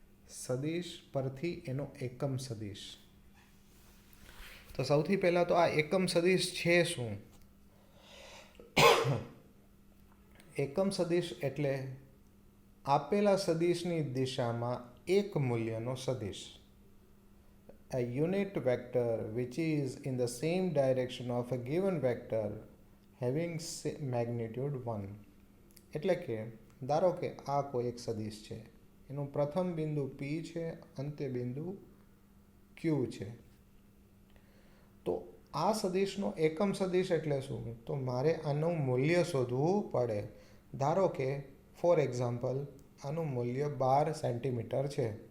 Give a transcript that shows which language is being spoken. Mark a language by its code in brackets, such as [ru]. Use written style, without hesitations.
[gu] સદિશ પરથી એનો એકમ સદિશ. તો સૌથી પહેલાં તો આ એકમ સદિશ છે શું? એકમ સદિશ એટલે આપેલા સદિશની દિશામાં એક મૂલ્યનો સદિશ. [en] A unit vector which is in the same direction of a given vector having magnitude 1. [gu] એટલે કે ધારો કે આ કોઈ એક સદિશ છે, એનું પ્રથમ બિંદુ P છે, અંત્ય બિંદુ Q છે. તો આ સદિશનો એકમ સદિશ એટલે શું? તો મારે આનું મૂલ્ય શોધવું પડે. ધારો કે ફોર એક્ઝામ્પલ આનું મૂલ્ય 12 સેન્ટીમીટર છે.